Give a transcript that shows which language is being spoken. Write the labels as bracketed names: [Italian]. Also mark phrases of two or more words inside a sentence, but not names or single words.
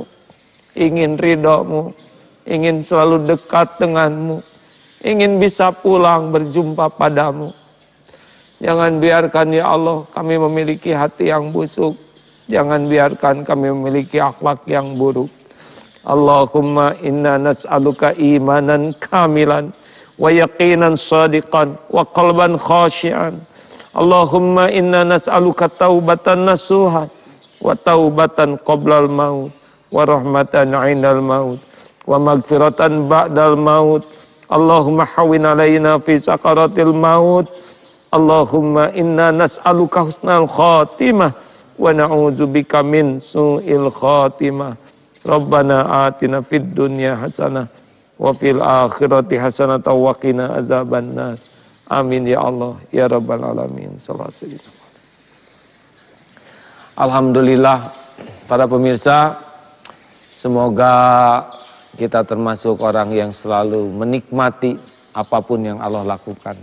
[Indonesian] Ingin ridho-Mu. Ingin selalu dekat dengan-Mu. Ingin bisa pulang berjumpa padamu. Jangan biarkan [Arabic] يا الله [Indonesian] kami memiliki hati yang busuk. Jangan biarkan kami memiliki akhlak yang buruk. [Arabic] اللهم إنا نسألك إيمانا كاملا. ويقينا صادقا وقلبا خاشعا. اللهم إنا نسألك توبة نصوحا وتوبة قبل الموت ورحمة عند الموت ومغفرة بعد الموت. اللهم هون علينا في سكرات الموت. اللهم إنا نسألك حسن الخاتمة ونعوذ بك من سوء الخاتمة. ربنا آتنا في الدنيا حسنة وفي الآخرة حسنة وقنا عذاب النار. آمين يا الله يا رب العالمين. [Indonesian] Alhamdulillah, para pemirsa, semoga kita termasuk orang yang selalu menikmati apapun yang Allah lakukan.